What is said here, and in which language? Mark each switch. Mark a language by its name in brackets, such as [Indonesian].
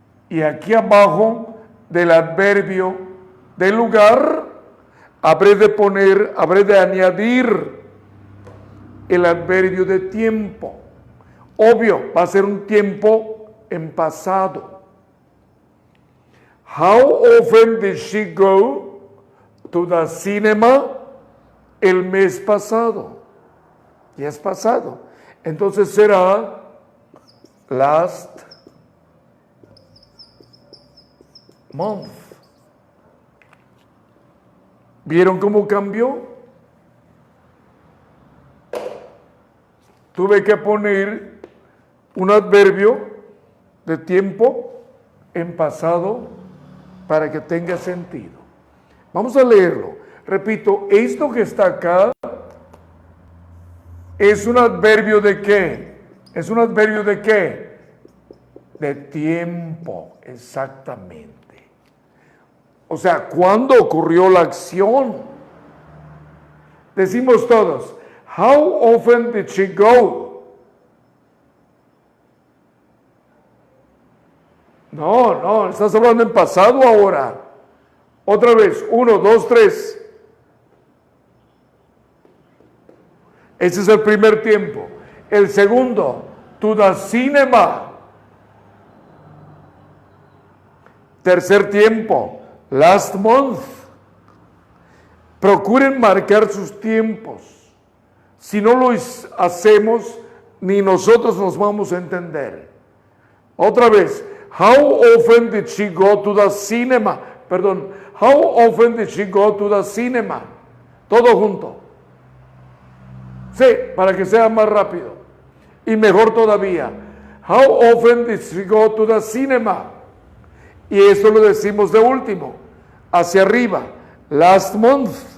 [Spanish] Y aquí abajo del adverbio del lugar, habré de añadir el adverbio de tiempo. Obvio, va a ser un tiempo en pasado. [English] How often did she go to the cinema [Spanish] el mes pasado? Ya es pasado. Entonces será [English] last month. [Spanish] ¿Vieron cómo cambió? Tuve que poner un adverbio de tiempo en pasado para que tenga sentido. Vamos a leerlo. Repito, esto que está acá es un adverbio de qué. ¿Es un adverbio de qué? De tiempo, exactamente. O sea, ¿cuándo ocurrió la acción? Decimos todos, [English] how often did she go? [Spanish] No, estás hablando en pasado ahora. Otra vez, 1, 2, 3. Ese es el primer tiempo. El segundo, [English] to the cinema. [Spanish] Tercer tiempo, [English] last month. [Spanish] Procuren marcar sus tiempos. Si no lo hacemos, ni nosotros nos vamos a entender. Otra vez, [English] how often did she go to the cinema? [Spanish] Perdón, [English] how often did she go to the cinema? [Spanish] Todo junto. Sí, para que sea más rápido. Y mejor todavía, [English] how often did she go to the cinema? [Spanish] Y esto lo decimos de último, hacia arriba, [English] last month.